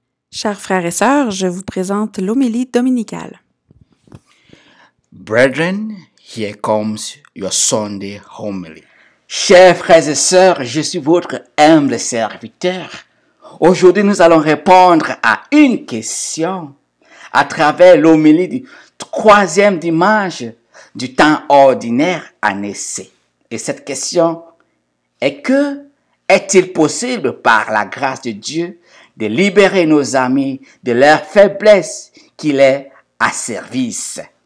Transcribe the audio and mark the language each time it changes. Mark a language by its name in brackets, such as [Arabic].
[French] Chers frères et sœurs, je vous présente l'homélie dominicale. [English] Brethren, here comes your Sunday homily. [French] Chers frères et sœurs, je suis votre humble serviteur. Aujourd'hui, nous allons répondre à une question à travers l'homélie du troisième dimanche du temps ordinaire année C. Et cette question est est-il possible par la grâce de Dieu de libérer nos amis de leur faiblesse qui les asservissent?